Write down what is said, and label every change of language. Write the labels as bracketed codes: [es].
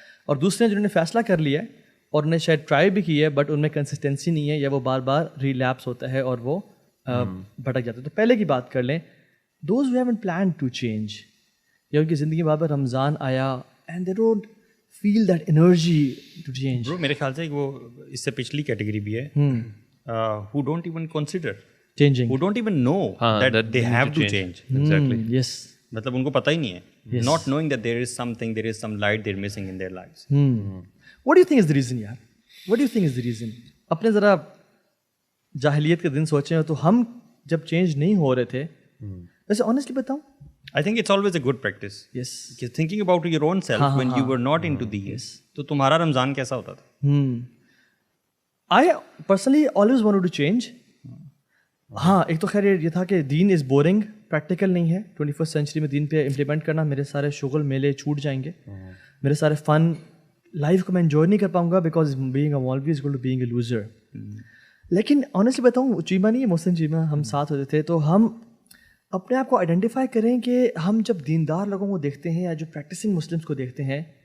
[ur] اور دوسرے جنہوں نے فیصلہ کر لیا ہے اور انہیں شاید ٹرائی بھی کی ہے, بٹ ان میں کنسسٹنسی نہیں ہے, یا وہ بار بار ریلیپس ہوتا ہے اور وہ بھٹک جاتا ہے. تو پہلے کی بات کر لیں, [en] those who haven't plan to change, [ur] یا ان کی زندگی میں بار رمضان آیا [en] And they don't feel that energy to change. [ur] میرے خیال سے وہ اس سے پچھلی کیٹیگری بھی ہے, [en] who don't even consider changing, who don't even know that they have to change. exactly. Yes, [ur] مطلب ان کو پتہ ہی نہیں ہے, [en] not knowing that there is something, there is some light they're missing in their lives. What do you think is the reason, yaar? What do you think is the reason? [ur] اپنے ذرا جاہلیت کے دن سوچیں تو ہم جب چینج نہیں ہو رہے تھے, ویسے آنیسٹلی بتاؤں, [en] I think it's always a good practice. Yes, thinking about your own self when you were not into these. [ur] تو تمہارا رمضان کیسا ہوتا تھا؟ [en] I personally always wanted to change. [ur] ہاں, ایک تو خیر یہ تھا کہ دین از بورنگ, پریکٹیکل نہیں ہے. 21st سینچری میں دین پہ امپلیمنٹ کرنا, میرے سارے شغل میلے چھوٹ جائیں گے, میرے سارے فن لائف کو میں انجوائے نہیں کر پاؤں گا, [en] Because being a maulvi is going to being a loser. [ur] لیکن آنیسٹلی بتاؤں, چیمہ نہیں ہے, محسن چیمہ, ہم ساتھ ہوتے تھے, تو ہم اپنے آپ کو آئیڈینٹیفائی کریں کہ ہم جب دیندار لوگوں کو دیکھتے ہیں یا جو پریکٹسنگ مسلمس کو دیکھتے ہیں,